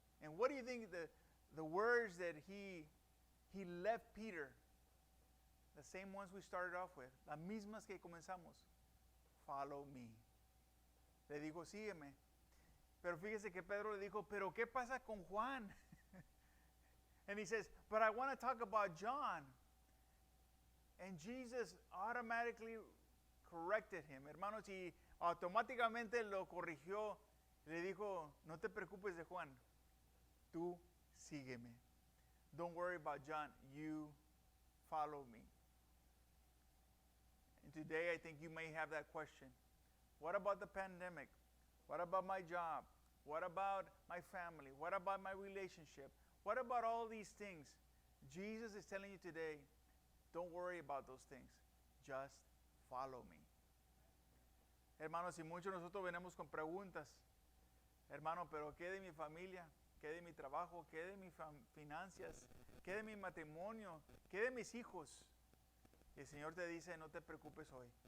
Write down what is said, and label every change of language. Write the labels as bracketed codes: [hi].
[en] And what do you think the words that he left Peter, the same ones we started off with, [es] las mismas que comenzamos? [en] Follow me. [es] Le dijo, sígueme. Pero fíjese que Pedro le dijo, pero ¿qué pasa con Juan? [en] And he says, but I want to talk about John. And Jesus automatically corrected him. [es] Hermanos, y automáticamente lo corrigió. Le dijo, no te preocupes de Juan. Tú sígueme. [en] Don't worry about John. You follow me. And today I think you may have that question. What about the pandemic? What about my job? What about my family? What about my relationship? What about all these things? Jesus is telling you today, don't worry about those things. Just follow me. [es] Hermanos, y muchos de nosotros venimos con preguntas. Hermano, pero ¿qué de mi familia? ¿Qué de mi trabajo? ¿Qué de mis finanzas? ¿Qué de mi matrimonio? ¿Qué de mis hijos? Y el Señor te dice, no te preocupes hoy.